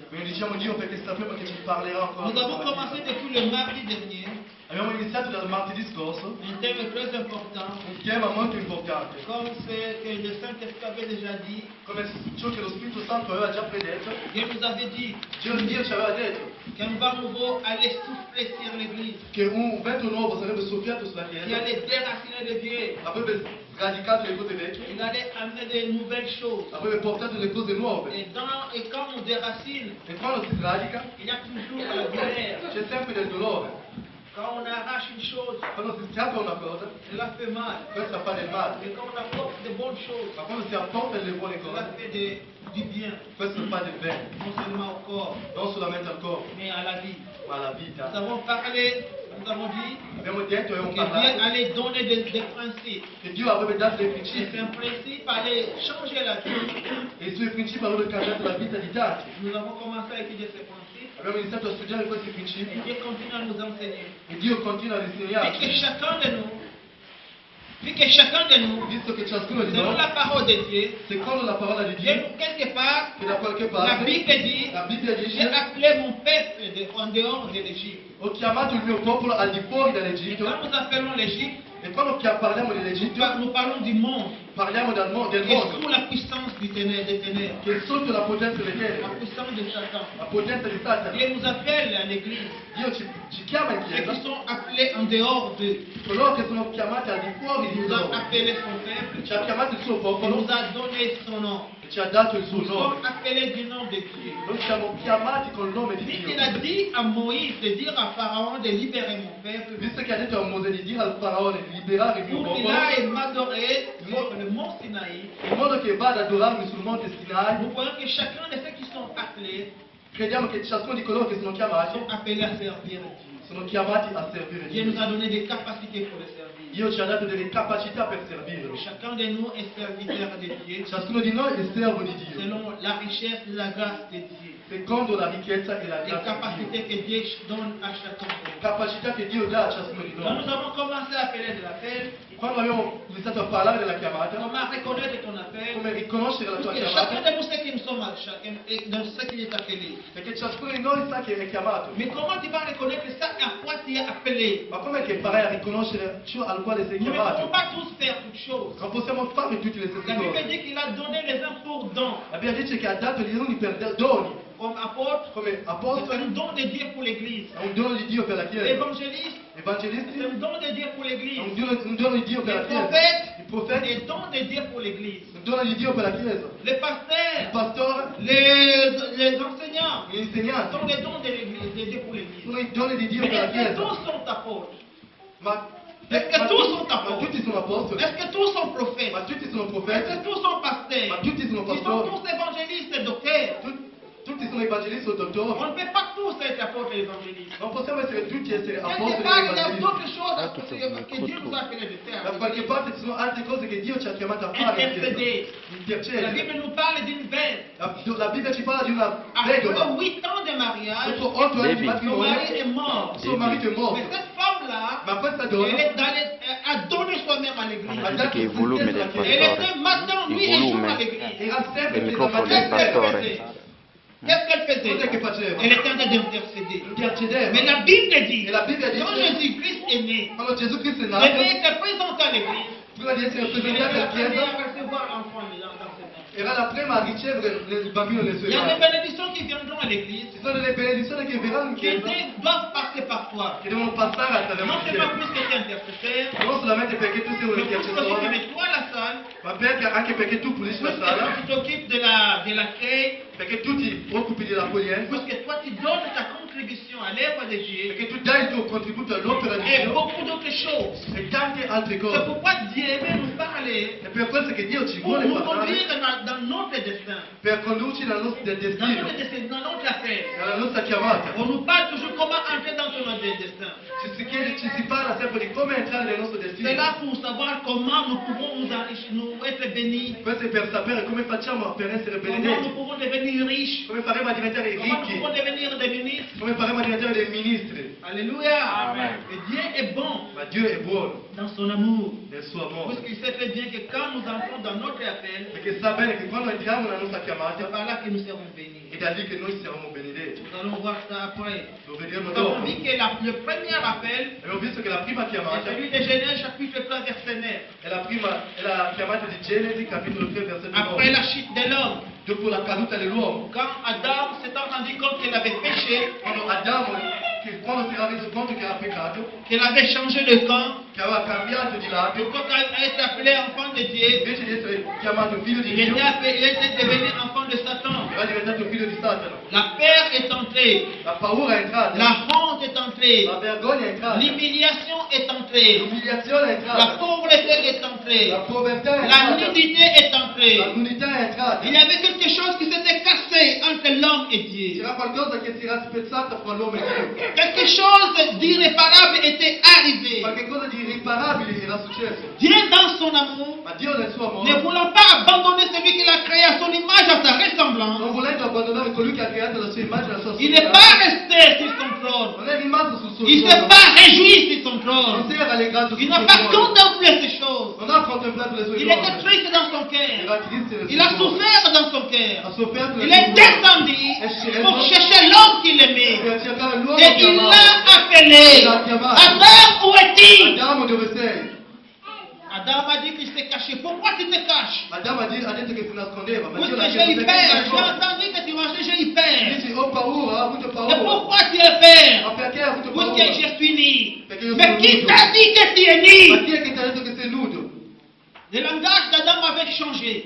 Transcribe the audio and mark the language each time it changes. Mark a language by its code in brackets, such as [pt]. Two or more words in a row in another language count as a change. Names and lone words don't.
[it] diciamo Dio perché sappiamo che ci parlerà ancora. [fr] Nous avons commencé depuis le mardi dernier [it] Abbiamo iniziato dal martedì scorso [fr] un thème très important, [it] un tema molto importante, [fr] comme ce que le Saint-Esprit avait déjà dit. [it] come ciò che lo Spirito Santo aveva già predetto. [fr] Dieu nous avait dit [it] Dio ci aveva detto [fr] qu'un vent nouveau allait souffler sur l'Église, [it] che un vento nuovo sarebbe soffiato sulla [fr] qui [it] Chiesa, [fr] allait déraciner le vieux. [it] avrebbe sradicato le cose vecchie, [fr] Il allait amener de nouvelles choses. [it] avrebbe portato le cose nuove. [fr] Et quand on déracine, [it] E quando si sradica [fr] il y a toujours la douleur. [it] c'è sempre del dolore. [fr] Quand on arrache une chose, [it] Quando si scappa una cosa, [fr] cela fait mal. [it] questa fa del male, [fr] Mais quand on apporte de bonnes choses, [it] ma quando si apporta le buone [fr] cela [it] cose, [fr] fait du bien, [it] questo fa del bene, [fr] non seulement au corps, [it] non solamente al corpo, [fr] mais à la vie. [it] ma alla [fr] Nous [it] vita. [fr] avons parlé, nous avons dit [it] Abbiamo detto e abbiamo [fr] que Dieu [it] parlato [fr] allait donner des principes. [it] che Dio avrebbe dato dei [fr] Et [it] principi [fr] ces principes allaient changer la vie. [it] e i suoi principi avrebbero cambiato la vita di tanti. [fr] Nous avons commencé à étudier ces principes. [it] Abbiamo iniziato a studiare questi [fr] Et [it] principi [fr] Dieu continue à nous enseigner. [it] e Dio continua a [fr] Puis que [it] insegnarci, [fr] chacun de nous, puis que chacun de nous, [it] visto che ciascuno di [fr] selon [it] noi, [fr] la parole de Dieu, [it] secondo la parola di [fr] Dieu, [it] Dio, [fr] quelque part, [it] che da qualche [fr] la [it] parte [fr] Bible dit, [it] la Bibbia [fr] j'ai [it] dice: [fr] appelé mon peuple en dehors de l'Égypte. [it] ho chiamato il mio popolo al di fuori [fr] Et [it] dall'Egitto. [fr] quand nous appelons l'Égypte, [it] E quando parliamo dell'Egitto [fr] nous parlons du monde, [it] parliamo del [fr] qui est sous [it] mondo [fr] la puissance des ténèbres, [it] che è sotto la potenza delle [fr] la [it] tenebre, [fr] puissance de Satan. [it] la potenza di Satana. [fr] Dieu nous appelle à l'Église, [it] Dio ci chiama in [fr] ceux [it] chiesa, [fr] qui sont appelés en dehors de, [it] coloro che sono chiamati al di fuori [fr] il [it] di [fr] nous a [it] loro. [fr] appelé son peuple, [it] Ci ha chiamato il suo [fr] il [it] popolo [fr] nous a donné son nom. [it] e ci ha dato il suo [fr] Nous sommes [it] nome. [fr] appelés du nom de Dieu. [it] Noi siamo chiamati col nome di [fr] Puisqu'il [it] Dio. [fr] a dit à Moïse de dire à Pharaon de libérer mon peuple, [it] Visto che ha detto a Mosè di dire al faraone di liberare il mio [fr] pour qu'il [it] popolo, [fr] aille m'adorer sur le mont Sinaï, [it] in modo che vada ad adorarmi sul monte Sinai, [fr] nous voyons que chacun de ceux qui sont appelés [it] crediamo che ciascuno di coloro che sono chiamati [fr] sont appelés à servir Dieu. [it] sono chiamati a servire [fr] Dieu [it] Dio. [fr] nous a donné des capacités pour le servir. [it] Dio ci ha dato delle capacità per servirlo. [fr] Chacun de nous est serviteur de Dieu [it] Ciascuno di noi è servo di Dio, [fr] selon la richesse de la grâce de Dieu. [it] secondo la ricchezza e la [fr] Les [it] grazia di Dio. [fr] capacités que Dieu donne à chacun de nous. [it] Capacità che Dio dà a ciascuno di [fr] Quand [it] noi. [fr] nous avons commencé à appeler de l'appel, [it] Quando abbiamo iniziato a parlare della chiamata, [fr] comment reconnaître ton appel? [it] come riconoscere la tua [fr] Parce que chacun [it] chiamata, [fr] de nous sait que nous sommes à chacun, et dans ce qui est appelé. [it] perché ciascuno di noi sa che è chiamato. [fr] Mais comment tu vas reconnaître ça à quoi tu es appelé? [it] Ma com'è che farai a riconoscere ciò al quale sei [fr] Nous ne pouvons [it] chiamato? [fr] pas tous faire toutes choses. [it] Non possiamo fare tutte le [fr] La [it] stesse [fr] Bible [it] cose. [fr] dit qu'il a donné les uns pour dons, [it] La Bibbia dice che ha dato gli uni per doni, [fr] comme apôtre, [it] come [fr] c'est [it] apostoli, [fr] un don de Dieu pour l'Église. [it] è un dono di Dio per la Chiesa. [fr] Évangéliste, [it] Evangelisti, [fr] c'est un don de Dieu pour [it] è [fr] l'Église. [it] un dono di Dio per la [fr] Les [it] Chiesa. [fr] prophètes, [it] Il profeta, [fr] c'est un don de Dieu pour l'Église. [it] un dono di Dio per la Chiesa. [fr] Les [it] Il [fr] pasteurs, [it] pastore, [fr] les enseignants, [it] gli insegnanti, [fr] sont les dons de l'Église, de Dieu pour l'Église. [it] sono i doni di Dio [fr] Mais [it] per la [fr] est-ce que [it] Chiesa. [fr] tous sont apôtres? [it] Ma, [fr] Est-ce que tous sont [it] ma [fr] apôtres? [it] tutti sono apostoli, [fr] Est-ce que tous sont prophètes? [it] ma tutti sono [fr] Est-ce [it] profeti, [fr] que tous sont pasteurs? [it] ma tutti sono [fr] Ils sont [it] pastori, [fr] tous évangélistes et docteurs. [it] tutti sono evangelisti o dottori. [fr] On ne peut pas tous être apôtres et évangélistes. [it] Non possiamo essere tutti essere [fr] Quelque [it] apostoli [fr] part, [it] e [fr] il y a [it] evangelisti. [fr] d'autres choses que Dieu nous a appelés de [it] Da [fr] faire. [it] qualche parte ci sono altre cose che Dio ci ha chiamato a fare. in Chiesa. [fr] Intercéder. La [it] Intercedere. [fr] Bible nous parle d'une veuve. [it] La Bibbia ci parla di una [fr] Après [it] vedova. [fr] 8 ans de mariage, [it] Dopo 8 anni di [en] Baby. [fr] son [it] matrimonio, [fr] mari est mort. [it] suo marito è morto. [fr] Mais cette femme-là, [it] Ma questa [fr] elle [it] donna [fr] est a donné soi-même à l'église. [it] Hanno detto che i volumi del [fr] Elle [it] pastore, [fr] était matin, nuit [it] il [fr] et jour à [it] volume [fr] l'église. [it] era sempre del presa microfono mattina. del pastore. [fr] Qu'est-ce qu'elle faisait? [it] Cos'è che faceva? [fr] Elle était en train d'intercéder. [it] Intercedeva. [fr] Mais la Bible dit, [it] E la Bibbia [fr] quand [it] dice, [fr] Jésus-Christ est né, [it] quando Gesù Cristo è [fr] il [it] nato, [fr] devait être présenté à l'église. [it] prima di essere [fr] Il était [it] presentato alla [fr] la première [it] Chiesa, [fr] à recevoir l'enfant dans ses mains. [it] era la prima a ricevere il bambino nelle sue [fr] Il y a des [it] mani. [fr] bénédictions qui viendront à l'église, [it] Ci sono delle benedizioni che verranno in [fr] qui [it] Chiesa, [fr] doivent passer par toi. [it] che devono passare attraverso [fr] Non [it] la [fr] c'est pas [it] Chiesa. [fr] plus que tu es intercesseur, [it] Non solamente perché tu sei un [fr] mais plus que tu [it] intercessore, [fr] nettoies la salle, [it] ma anche perché tu pulisci [fr] plus [it] la [fr] que [it] sala, [fr] tu t'occupes de l'accueil, [it] perché tu ti occupi dell'accoglienza, [fr] plus que toi tu donnes ta contribution à l'œuvre de Dieu [it] perché tu dai il tuo contributo all'opera di [fr] et [it] Dio [fr] beaucoup d'autres choses. [it] e tante altre [fr] C'est [it] cose. [fr] pourquoi Dieu veut nous parler [it] È per questo che Dio ci [fr] pour [it] vuole [fr] nous [it] parlare, [fr] conduire dans notre destin, [it] per condurci nel nostro [fr] dans [it] destino, [fr] notre destin, dans notre affaire. [it] nella nostra chiamata. [fr] On nous parle toujours comment entrer dans notre destin. [it] Ci si parla sempre di come entrare nel nostro [fr] C'est [it] destino. [fr] là pour savoir comment nous pouvons nous enrichir, nous être bénis, [it] Questo è per sapere come facciamo per essere [fr] comment nous [it] benedetti, [fr] pouvons devenir riches, [it] come faremo a diventare [fr] comment nous [it] ricchi, [fr] pouvons devenir des ministres, [it] come faremo a diventare dei ministri. [fr] Alléluia. [it] Amen. [fr] Et Dieu est bon [it] Ma Dio è buono [fr] dans son amour. [it] nel suo amore, [fr] Puisqu'il sait très bien que quand nous entrons dans notre appel, [it] perché sa bene che quando entriamo nella nostra [fr] c'est [it] chiamata [fr] par là que nous serons bénis. [it] è da lì che noi siamo benedetti. [fr] Nous allons voir ça après. [it] Lo vedremo [fr] Nous avons [it] dopo. [fr] vu que le premier appel [it] Abbiamo visto che la prima [fr] est [it] chiamata [fr] celui de Genèse chapitre 3 verset 9. [it] è la chiamata di Genesi capitolo 3 versetto [fr] Après [it] 9. [fr] la chute de l'homme, [it] Dopo la caduta dell'uomo, [fr] quand Adam s'est rendu compte qu'il avait péché, [it] quando Adamo quando si era reso conto che era peccato, [fr] qu'il avait changé de camp, [it] che aveva cambiato di lato, [fr] que quand il a été appelé enfant de Dieu, [it] invece di essere chiamato figlio di [fr] il [it] Dio, [fr] était devenu enfant de Satan. [it] era diventato figlio di Satana. [fr] La peur est entrée, [it] La paura è entrata, [fr] la honte est entrée, [it] la vergogna è entrata, [fr] l'humiliation est entrée, [it] l'umiliazione è [fr] la [it] entrata, [fr] pauvreté est entrée, [it] la povertà è [fr] la [it] entrata, [fr] nudité est entrée. [it] la nudità è entrata. [fr] Il y avait quelque chose qui s'était cassé entre l'homme et Dieu. [it] C'era qualcosa che si era spezzato fra l'uomo e Dio. [fr] Quelque chose d'irréparable était arrivé. [it] Qualche cosa di irriparabile era successo. [fr] Dieu, dans son amour, [it] Ma Dio nel suo [fr] ne [it] amore, [fr] voulant pas abandonner celui qu'il a créé à son image, à sa ressemblance, [it] non volendo abbandonare colui che ha creato la sua immagine e la sua [fr] il n'est [it] somiglianza, [fr] pas resté sur son trône. [it] non è rimasto sul suo [fr] Il ne s'est [it] trono, [fr] pas réjoui sur son [it] non [fr] trône. [it] si era rallegrato sul [fr] Il [it] suo [fr] n'a pas [it] trono, [fr] contemplé ces choses. [it] non ha contemplato le sue [fr] Il était [it] cose, [fr] triste dans son cœur. [it] era triste nel [fr] Il a [it] suo cuore, [fr] souffert dans son cœur. [it] ha sofferto nel [fr] Il [it] suo [fr] est [it] cuore, [fr] descendu pour chercher l'homme qu'il aimait. [it] per cercare l'uomo [fr] Et [it] che [fr] il [it] amava. [fr] l'a appelé. Adam, où est-il? [it] Adamo, dove sei? [fr] Adam a dit qu'il s'est caché. Pourquoi tu te caches? [it] Adamo ha detto che si nascondeva, ma Dio [fr] Puisque [it] l'ha [fr] j'ai eu [it] chiesto [fr] peur. [it] perché [fr] J'ai entendu que tu mangeais, j'ai eu peur. [it] dici ho paura, ha avuto [fr] Et [it] paura. [fr] pourquoi tu as peur? [it] Ma perché ha avuto paura? [fr] Puisque je suis né. [it] Perché io [fr] Mais [it] sono [fr] qui [it] nudo. [fr] t'a dit que tu es [it] Ma [fr] né? [it] chi è che ti ha detto che sei nudo? [fr] Le langage d'Adam avait changé.